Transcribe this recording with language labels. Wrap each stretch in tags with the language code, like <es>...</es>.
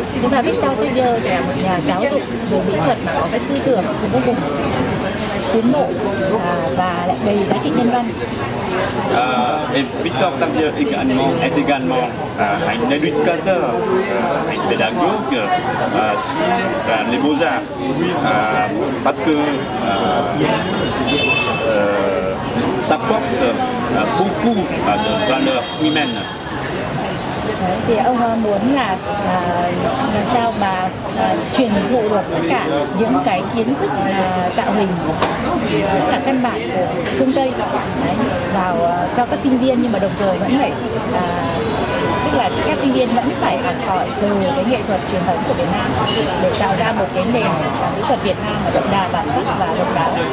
<vi>Và Victor Tardieu là một nhà giáo dục về mỹ thuật mà có cái tư tưởng vô cùng tiến bộ và lại đầy giá trị nhân văn.</vi> <fr>Et Victor Tardieu est également un éducateur, un pédagogue sur les beaux-arts, parce que ça porte beaucoup de valeurs humaines.</fr> <vi>Thì ông muốn là làm sao mà truyền thụ được tất cả những cái kiến thức tạo hình rất là căn bản của phương Tây vào cho các sinh viên, nhưng mà đồng thời vẫn phải tức là các sinh viên vẫn phải học hỏi từ cái nghệ thuật truyền thống của Việt Nam để tạo ra một cái nền mỹ thuật Việt Nam đậm đà bản sắc và độc đáo.</vi>